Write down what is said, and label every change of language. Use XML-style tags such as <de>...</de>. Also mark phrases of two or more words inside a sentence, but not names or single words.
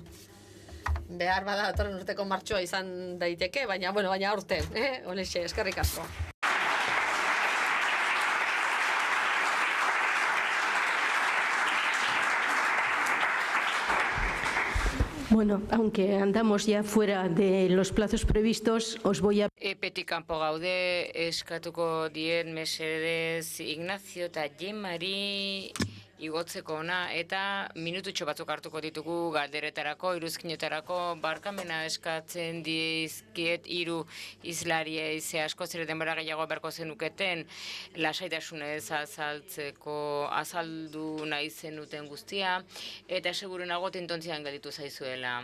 <eu>Behar bada datorren urteko martxoa izan daiteke, baina aurten, honexe, eskerrik asko.</eu> <es>Bueno, aunque andamos ya fuera de los plazos previstos, os voy a...</es> <eu>Epetik kanpo gaude, eskatuko dien mesedez Ignacio eta Jemari igotzeko ona, eta minututxo batzuk hartuko ditugu galderetarako, iruzkinetarako, barkamena eskatzen dizkiet 3 izlariei, ze asko zer denbora gehiago beharko zenuketen lasaitasunez azaldu nahi zenuten guztia, eta seguru nago tintontzian gelditu zaizuela.</eu>